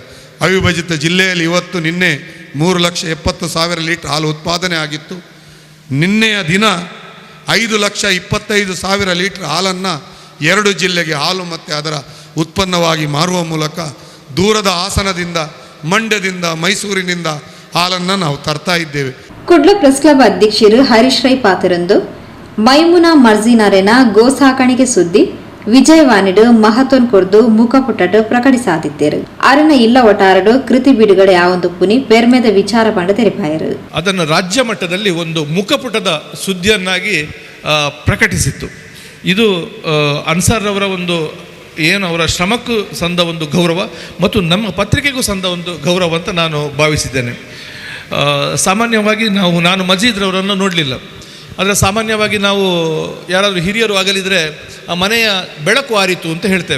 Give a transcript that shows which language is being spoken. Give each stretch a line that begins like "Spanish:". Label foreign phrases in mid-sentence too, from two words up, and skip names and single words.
Kannada: ಅವಿಭಜಿತ ಜಿಲ್ಲೆಯಲ್ಲಿ ನಿನ್ನೆ 3,70,000 ಲೀಟರ್ ಹಾಲು ಉತ್ಪಾದನೆ ಆಗಿತ್ತು. ನಿನ್ನೆಯ ದಿನ 5,25,000 ಲೀಟರ್ ಹಾಲನ್ನು 2 ಜಿಲ್ಲೆಗೆ ಹಾಲು ಮತ್ತು ಅದರ ಉತ್ಪನ್ನವಾಗಿ ಮಾರುವ ಮೂಲಕ ದೂರದ ಹಾಸನದಿಂದ, ಮಂಡ್ಯದಿಂದ, ಮೈಸೂರಿನಿಂದ ಹಾಲನ್ನು ನಾವು ತರ್ತಾ ಇದ್ದೇವೆ.
Tulu: ಕುಡ್ಲ ಪ್ರೆಸ್ ಕ್ಲಬ್ ಅಧ್ಯಕ್ಷರು ಹರೀಶ್ ರೈ ಪಾತರಂದು ಮೈಮುನಾ ಮರ್ಜಿನಾರೆನ ಗೋ ಸಾಕಾಣಿಕೆ ಸುದ್ದಿ ವಿಜಯವಾಣಿಡು ಮಹತ್ವನ್ ಕೊರ್ದು ಮುಖಪುಟಟ್ಟು ಪ್ರಕಟಿಸಾದಿದ್ದೇರು. ಅರನ ಇಲ್ಲ ಒಟಾರಡು ಕೃತಿ ಬಿಡುಗಡೆ ಆವೊಂದು ಪುನಿ ಪೆರ್ಮೆದ ವಿಚಾರ ಪಂಡ ತೆರೆಪಾಯರು.
Kannada: ಅದನ್ನು ರಾಜ್ಯ ಮಟ್ಟದಲ್ಲಿ ಒಂದು ಮುಖಪುಟದ ಸುದ್ದಿಯನ್ನಾಗಿ ಪ್ರಕಟಿಸಿತ್ತು. ಇದು ಅನ್ಸಾರ್ರವರ ಒಂದು ಏನು ಅವರ ಶ್ರಮಕ್ಕೂ ಸಂದ ಒಂದು ಗೌರವ ಮತ್ತು ನಮ್ಮ ಪತ್ರಿಕೆಗೂ ಸಂದ ಒಂದು ಗೌರವ ಅಂತ ನಾನು ಭಾವಿಸಿದ್ದೇನೆ. ಸಾಮಾನ್ಯವಾಗಿ ನಾನು ಮಜೀದ್ರವರನ್ನು ನೋಡಲಿಲ್ಲ, ಆದರೆ ಸಾಮಾನ್ಯವಾಗಿ ನಾವು ಯಾರಾದರೂ ಹಿರಿಯರು ಆಗಲಿದ್ರೆ ಆ ಮನೆಯ ಬೆಳಕು ಆರಿತು ಅಂತ ಹೇಳ್ತೇವೆ.